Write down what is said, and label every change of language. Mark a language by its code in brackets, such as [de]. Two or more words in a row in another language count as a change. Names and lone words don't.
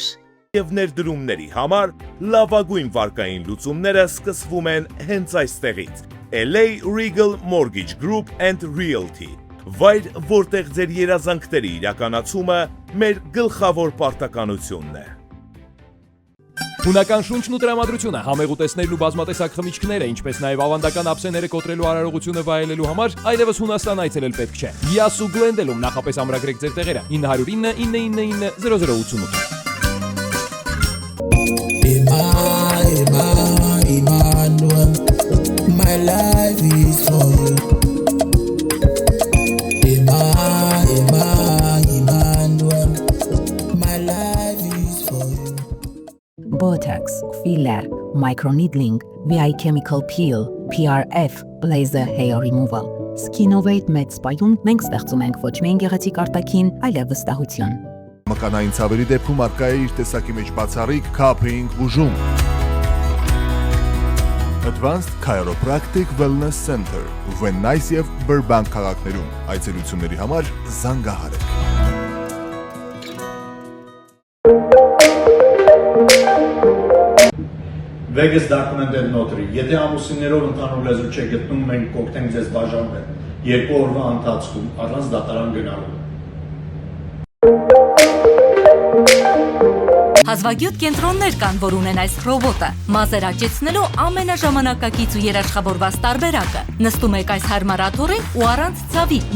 [hy] Եվ ներդրումների համար լավագույն վարկային լուծումները սկսվում են հենց այստեղից։ LA Regal Mortgage Group and Realty։ Վայր, որտեղ ձեր երազանքների իրականացումը մեր գլխավոր պարտականությունն է։ Հունական շունչն ու տրամադրությունը, համեղ ուտեստներն ու բազմատեսակ խմիչքները, ինչպես նաև ավանդական ափսեները կոտրելու արարողությունը վայելելու համար այլևս Հունաստան այցելել պետք չէ։ Յասու Գլենդելում նախապես ամրագրեք ձեր տեղերը 909 999 0088։ [en] Emmanuel, my life is for you. Emmanuel, my life is for you. Botox, filler, microneedling, VI chemical peel, PRF, laser hair removal, [hy] Skinnovate մեծ սպայում մենք ստեղծում ենք ոչ միայն գեղեցիկ արտաքին, այլև վստահություն։ Մկանային ցավերի դեպքում արկա է իր տեսակի մեջ բացառիկ Cupping բուժում։ Advanced Chiropractic Wellness Center, Venice եւ Burbank քաղաքներում։ Այցելությունների համար զանգահարեք։ [en] Vegas documented notary. [hy] Եթե ամուսիններով ընդհանուր լեզու չեք գտնում, մենք կօգնենք ձեզ բաժանվել 2 օրվա ընթացքում առանց դատարան գնալու։ Հազվագյուտ կենտրոններ կան, որ ունեն այս ռոբոտը, մազեր աճեցնելու ամենաժամանակակից ու երաշխավորված տարբերակը։ Նստում եք այս հարմար աթոռին ու առանց ցավի մի